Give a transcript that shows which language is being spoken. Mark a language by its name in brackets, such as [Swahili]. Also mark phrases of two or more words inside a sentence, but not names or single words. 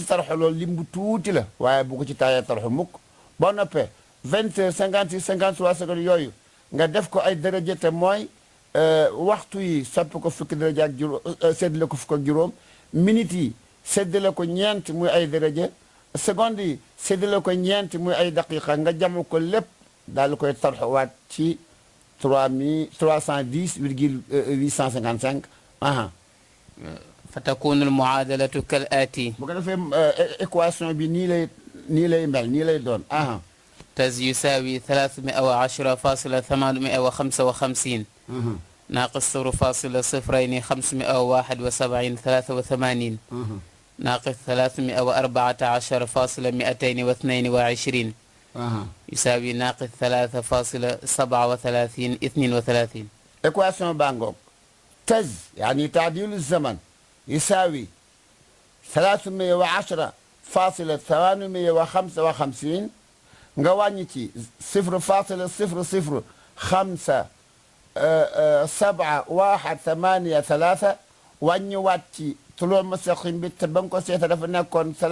[Wolof] tarxu loolu lim bu tuuti la waaye bu ko ci taayee tarxu mukk boo noppee 20 heures 56 53 secondes yooyu nga def ko ay daraja te mooy waxtu yi sopp ko fukki daraja ak juróom séddale ko fukk ak juróom minutes yi séddale ko ñeent muy ay daraja secondes yi séddale ko ñeent muy ay daqiqa nga jamu ko lépp daal koy tarxuwaat ci 310,855 [Arabic] فتكون المعادلة كالآتي. [Wolof] bu ko defee équation bi nii lay mel nii lay doon [Arabic] تز يساوي 310.855 ناقص 0.02 571 83 ناقص 314.222 يساوي ناقص 3.37 32. [Wolof] équation baa ngoog [Arabic] تز يعني تعديل الزمن يساوي [Wolof] 310.855 nga wàññi ci 0.005 wàññiwaat ci tuloo mustaqim bi te ba nga ko seeta dafa nekkoon